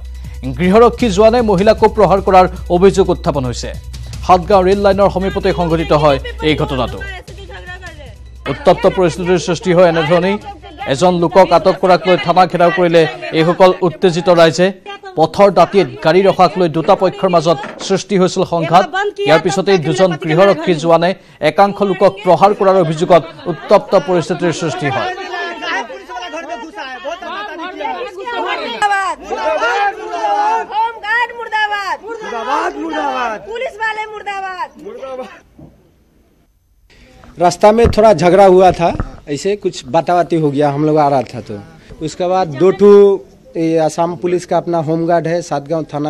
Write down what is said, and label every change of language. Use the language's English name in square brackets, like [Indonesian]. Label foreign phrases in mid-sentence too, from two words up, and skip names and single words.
[Assamese] গৃহৰক্ষী জোৱানে মহিলাকো প্ৰহাৰ কৰাৰ অভিযোগ উত্থাপন হৈছে হাটগাঁও ৰেল লাইনৰ সমীপতে সংঘটিত হয় এই ঘটনাটো উত্তপ্ত পৰিস্থিতিৰ সৃষ্টি হয় এনেধৰণেই এজন লোকক আটক কৰাক লৈ থানা ঘেৰাও কৰিলে এইসকল উত্তেজিত ৰাইজে পথৰ দাঁতিত গাড়ী ৰখাক লৈ দুটা পক্ষৰ মাজত সৃষ্টি হৈছিল সংঘাত ইয়াৰ পিছতেই দুজন গৃহৰক্ষী জোৱানে একাংশ লোকক প্ৰহাৰ কৰাৰ অভিযোগত উত্তপ্ত পৰিস্থিতিৰ সৃষ্টি হয় [Hindi] रास्ता में थोड़ा झगड़ा हुआ था ऐसे कुछ बाताबाती हो गया हम लोग आ रहा था तो उसके बाद दो ठो असम पुलिस का अपना होमगार्ड है सातगांव थाना